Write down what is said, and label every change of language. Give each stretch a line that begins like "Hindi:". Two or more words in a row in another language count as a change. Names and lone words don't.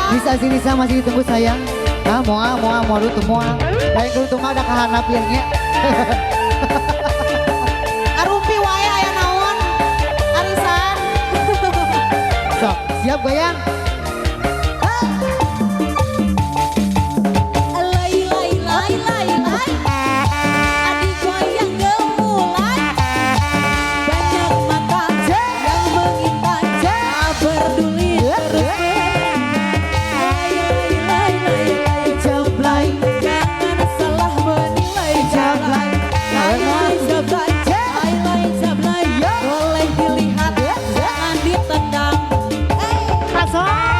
Indonesian: si Lisa masih ditunggu sayang. Ah, mau tuh mau.
Sundanese: Dari itu mah ada kahanapirnya. Arumpi wae aya naon?
Indonesian: Arisan. Sok, siap goyang. Lai lai lai lai lai. Adik goyang gemulai. Banyak mata yang mengintai. Tak peduli terus. Lai lai lai lai lai jablay. Jangan salah menilai jablay. Lai lai jablay. Lai lai jablay. Boleh dilihat, jangan ditendang. Masuk.